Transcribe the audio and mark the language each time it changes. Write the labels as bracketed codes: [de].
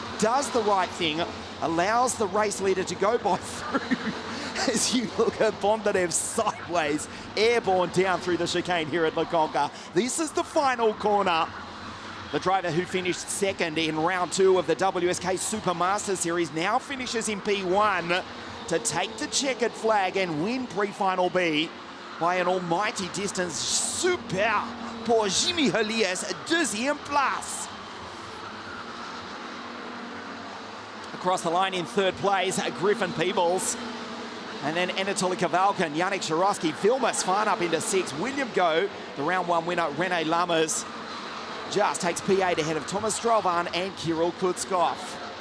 [en] Does the right thing, allows the race leader to go by through as you look at Bondarev sideways, airborne down through the chicane here at La Conca. This is the final corner. The driver who finished second in round 2 of the WSK Supermaster Series now finishes in P1 to take the checkered flag and win pre-final B by an almighty distance. [fr] Super pour Jimmy Helias, deuxième place. [en] Across the line in third place, Griffin Peebles. And then Anatoly Kavalk and Yannick Sharovsky. Vilmos Fan up into 6. William Go, the round 1 winner, René Lammers, just takes P8 ahead of Thomas Strauban and Kirill Kutzkopf.